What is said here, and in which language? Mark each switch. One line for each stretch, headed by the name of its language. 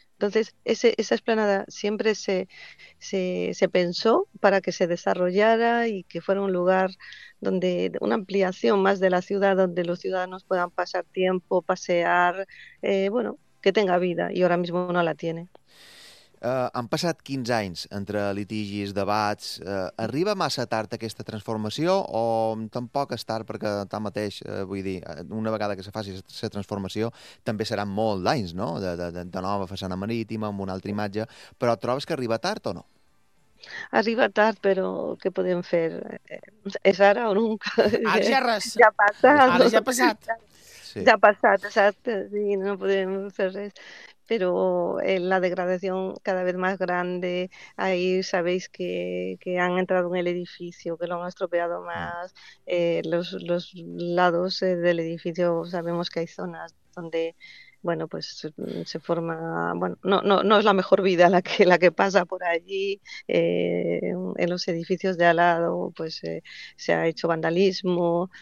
Spanish: Entonces, esa explanada siempre se pensó para que se desarrollara y que fuera un lugar donde una ampliación más de la ciudad, donde los ciudadanos puedan pasar tiempo, pasear, bueno, que tenga vida,
Catalan: i ara mateix
Spanish: no la tiene.
Catalan: Han passat 15 anys entre litigis, debats. Arriba massa tard aquesta transformació o tampoc és tard perquè tanmateix, vull dir, una vegada que se faci la transformació, també seran molts anys, no? De nova façana marítima, amb una altra imatge, però trobes que arriba tard o no? Arriba tard, però què podem fer? És ara o nunca? Ara ja ha passat.
Spanish: Ya ha pasado, exacto, sí, no podemos hacer eso. Pero la degradación cada vez más grande, ahí sabéis que han entrado en el edificio, que lo han estropeado más, los lados del edificio, sabemos que hay zonas donde, bueno, pues se forma, bueno, no es la mejor vida la que pasa por allí, en los edificios de al lado, pues se ha hecho vandalismo.